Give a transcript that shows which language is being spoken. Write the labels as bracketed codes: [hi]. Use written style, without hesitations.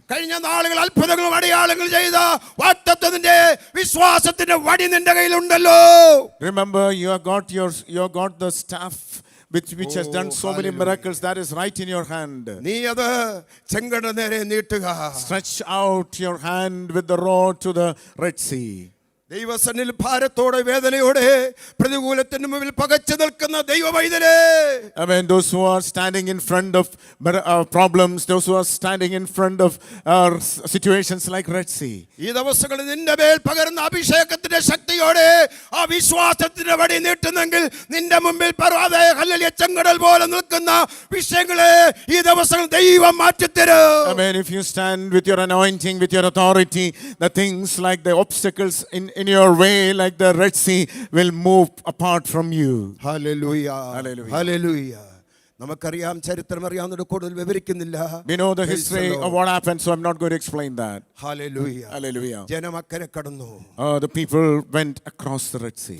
[ml] കഴിഞ്ഞ നാളുകൾ അത്ഭുതങ്ങളും അടയാളങ്ങൾ ചെയ്ത വാഗ്ദത്തത്തിന്റെ വിശ്വാസത്തിന്റെ വടി നിന്റെ കയ്യിലുണ്ടല്ലോ. [en] Remember, you have got the staff which has done so many miracles. That is right in your hand. [ml] നീ അത് ചെങ്കടൽ നേരെ നീട്ടുക. [en] Stretch out your hand with the rod to the Red Sea. [ml] ദൈവസന്നിധിയിൽ ഭാരത്തോടെ വേദനയോടെ പ്രതികൂലത്തിന് മുമ്പിൽ പകച്ചു നിൽക്കുന്ന ദൈവവൈതലേ, [en] I mean, those who are standing in front of problems, those who are standing in front of situations like Red Sea. [ml] ഈ ദിവസങ്ങളിൽ നിന്റെ മേൽ പകരുന്ന അഭിഷേകത്തിന്റെ ശക്തിയോടെ ആ വിശ്വാസത്തിന്റെ വടി നീട്ടുന്നെങ്കിൽ നിന്റെ മുമ്പിൽ ഹല്ലേലൂയ ചെങ്കടൽ പോലെ നിൽക്കുന്ന വിഷയങ്ങളെ ഈ ദിവസങ്ങൾ ദൈവം മാറ്റിത്തരും. [en] I mean, if you stand with your anointing, with your authority, the things like the obstacles in your way, like the Red Sea, will move apart from you. [ml] Hallelujah. [en] Hallelujah. [ml] Hallelujah. നമുക്കറിയാം, ചരിത്രം അറിയാവുന്ന കൂടുതൽ വിവരിക്കുന്നില്ല. [en] We know the history of what happened, so I'm not going to explain that. [ml] Hallelujah. [en] Hallelujah. [ml] ജനം അക്കരെ കടന്നു. [en] The people went across the Red Sea.